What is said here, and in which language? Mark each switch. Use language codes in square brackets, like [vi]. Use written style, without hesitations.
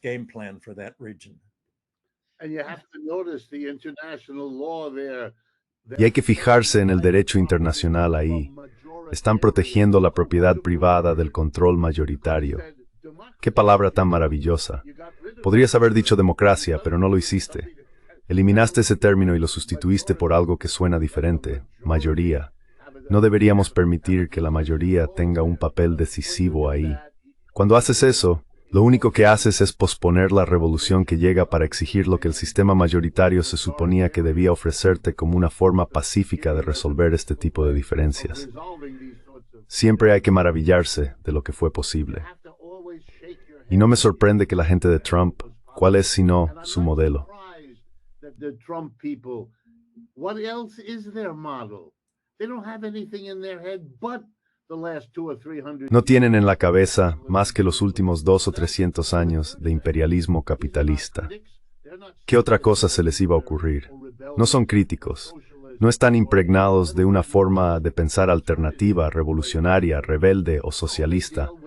[en] game plan for that region. And you have to notice the international law there. [es] Y hay que fijarse en el derecho internacional ahí. Están protegiendo la propiedad privada del control mayoritario. Qué palabra tan maravillosa. Podrías haber dicho democracia, pero no lo hiciste. Eliminaste ese término y lo sustituiste por algo que suena diferente, mayoría. No deberíamos permitir que la mayoría tenga un papel decisivo ahí. Cuando haces eso, lo único que haces es posponer la revolución que llega para exigir lo que el sistema mayoritario se suponía que debía ofrecerte como una forma pacífica de resolver este tipo de diferencias. Siempre hay que maravillarse de lo que fue posible. Y no me sorprende que la gente de Trump, ¿cuál es sino su modelo? [en] The Trump people, what else is their model? They don't have anything in their head but the last 200 or 300. [es] No tienen en la cabeza más que los últimos 200 o 300 años de imperialismo capitalista. ¿Qué otra cosa se les iba a ocurrir? No son críticos. No están impregnados de una forma de pensar alternativa, revolucionaria, rebelde o socialista.